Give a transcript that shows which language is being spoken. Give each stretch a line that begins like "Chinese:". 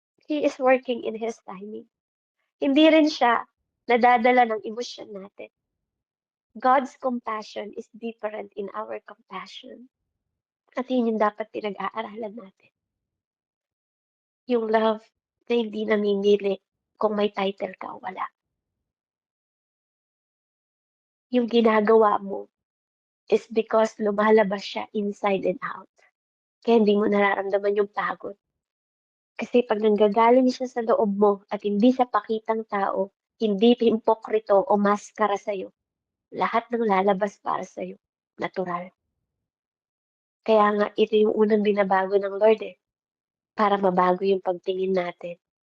English: He is working in His timing.
Filipino: Hindi rin siya nadadala ng emosyon natin.
English: God's compassion is different in our compassion.
Filipino: At yun yung dapat pinag-aaralan natin. Yung love na hindi namimili kung may title ka o wala. Yung ginagawa mo is because lumalabas siya inside and out. Kaya hindi mo nararamdaman yung pagod. Kasi 'pag nanggagaling siya sa loob mo at hindi sa pakitang tao, hindi himpokrito o maskara sa'yo, lahat ng lalabas para sa'yo, natural. Kaya nga ito yung unang binabago ng Lord, eh, para mabago yung pagtingin natin.